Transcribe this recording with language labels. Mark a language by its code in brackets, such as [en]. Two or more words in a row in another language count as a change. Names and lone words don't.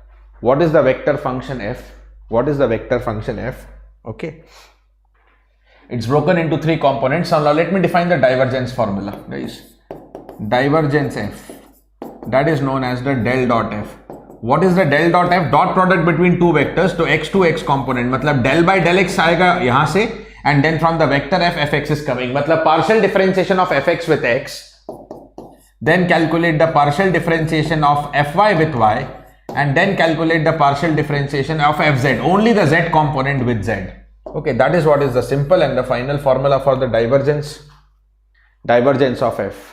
[en] Okay. It's broken into three components. So now let me define the divergence formula, guys. Divergence f, that is known as the del dot f. What is the del dot f? Dot product between two vectors. तो x to x component, [hi] मतलब [en] del by del x [hi] आएगा यहाँ से, [en] and then from the vector f, fx is coming. मतलब partial differentiation of fx with x, then calculate the partial differentiation of fy with y, and then calculate the partial differentiation of fz, only the z component with z. Okay, that is what is the simple and the final formula for the divergence of f.